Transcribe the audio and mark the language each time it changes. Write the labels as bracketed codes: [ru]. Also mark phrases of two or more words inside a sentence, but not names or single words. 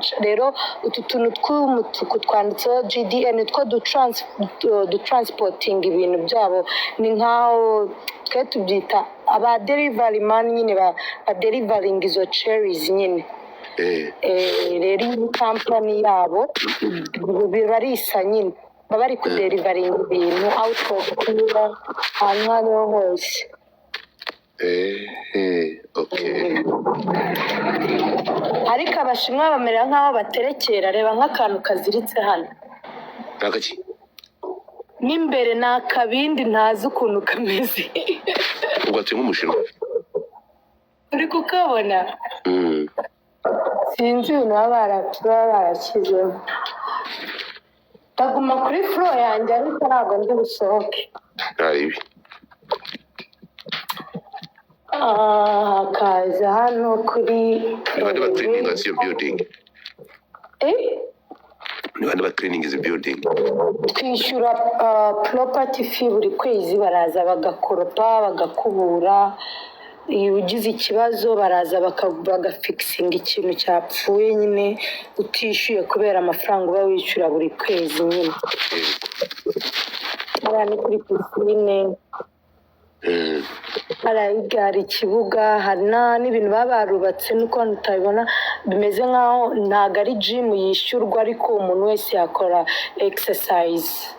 [rw] Rero utu tuntu tw'umutuku twanditseho GDN two dutransporting ibintu byabo, ni nkaho twe tubyita aba [en] delivery man [rw] nyine ba delivering izo cherries nyine. Rero iyi company yabo biba ari isa nyine, baba bari kuderivaringa ibintu [en] out of [rw] kuba ahantu ariho hose. Okay. Ariko abashinwa bamera nk'aho baterekera. Reba nk'akantu kaziritse hano Nakaki? n'imbere ni akabindi ntazi ukuntu kameze. Ugati nk'umushinwa. uri kukabona? Sinzi ibintu baba barashyizemo. Ndaguma kuri floor yanjye ariko ntabwo ndi busohoke. Naribi. Hakaza hano kuri [en] Niba cleaning as your building. Niba cleaning is a building. [rw] Twishyura property fee buri kwezi, baraza bagakoropa bagakubura. Iyo ugize ikibazo baraza bagafikisinga ikintu cyapfuye nyine utishyuye kubera amafaranga uba wishyura buri kwezi nyine. Hariya ni kuri pisine, hari ikibuga, hari n'ibintu baba barubatse nuko tutabibona, bimeze nkaho ntabwo ari gym yishyurwa ariko umuntu wese yakora exercise.